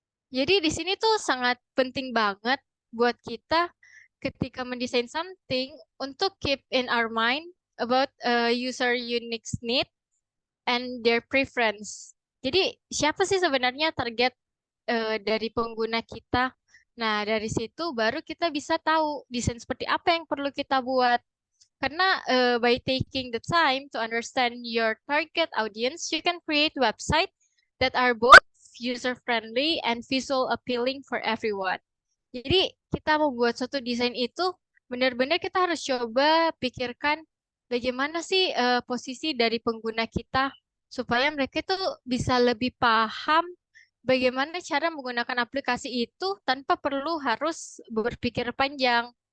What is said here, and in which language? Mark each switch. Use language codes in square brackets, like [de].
[id] Jadi di sini tuh sangat penting banget buat kita ketika mendesain [en] something [id] untuk [en] keep in our mind about user unique need and their preference. [id] Jadi siapa sih sebenarnya target dari pengguna kita? Nah, dari situ baru kita bisa tahu desain seperti apa yang perlu kita buat. Karena [en] by taking the time to understand your target audience, you can create website that are both user-friendly and visual appealing for everyone. [id] Jadi kita membuat suatu desain itu benar-benar kita harus coba pikirkan bagaimana sih posisi dari pengguna kita supaya mereka itu bisa lebih paham bagaimana cara menggunakan aplikasi itu tanpa perlu harus berpikir panjang.